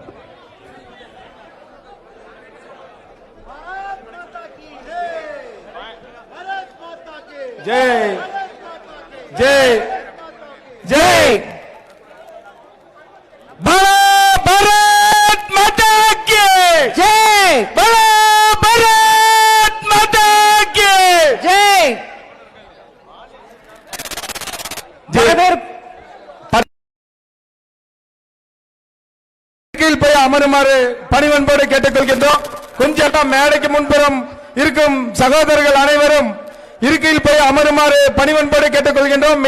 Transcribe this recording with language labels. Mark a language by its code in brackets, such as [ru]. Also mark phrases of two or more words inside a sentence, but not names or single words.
[hi] जय जय जय भारत माता की ஜெய் भारत माता की ஜெய். [ta] போய் அமருமாறு பணிவன்போடு கேட்டுக்கொள்கின்றோம். கொஞ்சம் மேடைக்கு முன்புறம் இருக்கும் சகோதரர்கள் அனைவரும் இருக்கையில் போய் அமருமாறு பணிவன்போடு கேட்டுக்கொள்கின்றோம்.